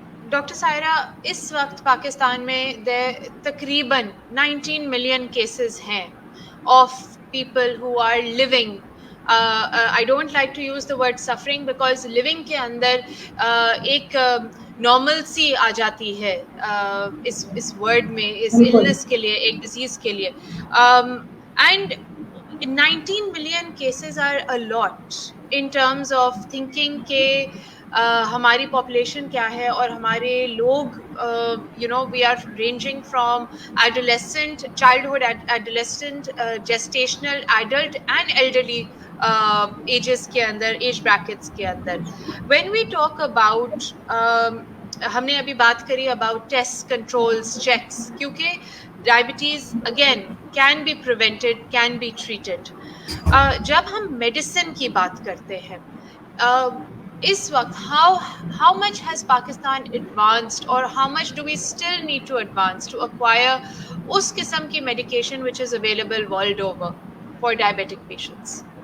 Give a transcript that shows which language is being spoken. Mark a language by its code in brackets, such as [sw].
[ur] Doctor Saira اس وقت پاکستان میں تقریباً 19 ملین کیسز ہیں [en] Of people who are living. I don't like to use the word suffering because [ur] living کے اندر ایک نارمل سی آ جاتی ہے اس ورڈ میں اس illness کے لیے ایک ڈیزیز کے لیے. [en] And 19 million cases are a lot in terms of thinking [ur] کہ ہماری پاپولیشن کیا ہے اور ہمارے لوگ [en] we are ranging from adolescent, childhood, adolescent, gestational, adult and elderly [ur] edges کے اندر ایج بریکٹس کے اندر. [en] when we talk about [ur] ہم نے ابھی بات کری [en] about test controls checks [ur] کیونکہ [en] Diabetes again can be prevented can be treated. [ur] جب ہم میڈیسن کی بات کرتے ہیں اس وقت [en] how much has Pakistan advanced or how much do we still need to advance to acquire [ur] اس قسم کی [en] medication which is available world over for diabetic patients?